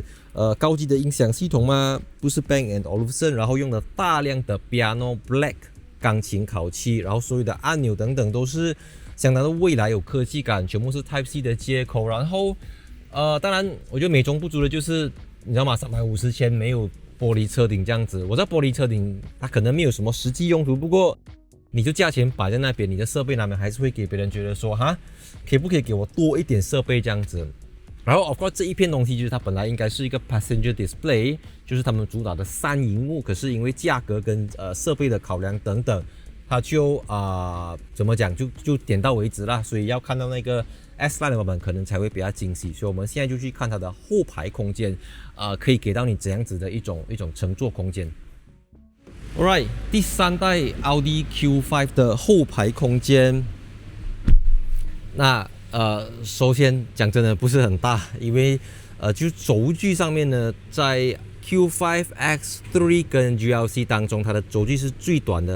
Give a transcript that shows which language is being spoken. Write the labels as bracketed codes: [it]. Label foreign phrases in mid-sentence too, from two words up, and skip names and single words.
[zh] 高級的音響系統嘛，不是 Bang & Olufsen， 然後用了大量的 [en] Piano Black [zh] 鋼琴烤漆，然後所有的按鈕等等都是相當的未来有科技感，全部是 Type-C 的接口。然後當然我觉得美中不足的就是你知道吗，350千没有玻璃車頂這樣子。我知道玻璃車頂它可能沒有什麼實際用途，不過你就價錢擺在那邊，你的設備那邊還是會給別人覺得說哈，可不可以給我多一點設備這樣子。然後 [en] of course [zh] 這一片東西就是它本來應該是一個 [en] passenger display， [zh] 就是他們主打的3螢幕，可是因為價格跟設備的考量等等，它就怎麼講就點到為止啦，所以要看到那個 S-Line 的版本可能才會比較驚喜。所以我們現在就去看它的後排空間，可以給到你怎樣子的一種乘坐空間。Alright， 第3代奧迪 Q5 的後排空間，那首先講真的不是很大，因為就軸距上面呢，在 Q5 X3 跟 GLC 當中，它的軸距是最短的。